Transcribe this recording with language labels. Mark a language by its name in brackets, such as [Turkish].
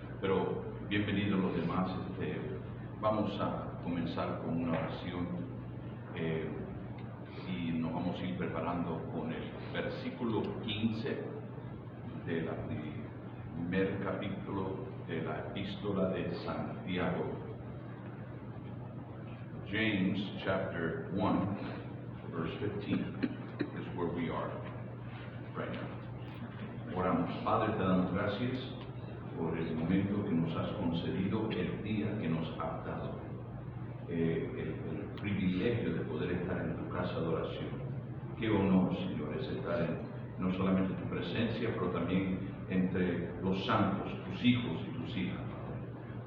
[Spanish] Pero bienvenidos los demás. Vamos a comenzar con una oración y nos vamos a ir preparando con el versículo 15 del primer capítulo de la epístola de Santiago. [English] James chapter 1 verse 15 is where we are right now. [Spanish] Oramos. Padre, te damos gracias por el momento que nos has concedido, el día que nos has dado, el privilegio de poder estar en tu casa de oración. Qué honor, Señor, es estar no solamente en tu presencia, pero también entre los santos, tus hijos y tus hijas, Padre.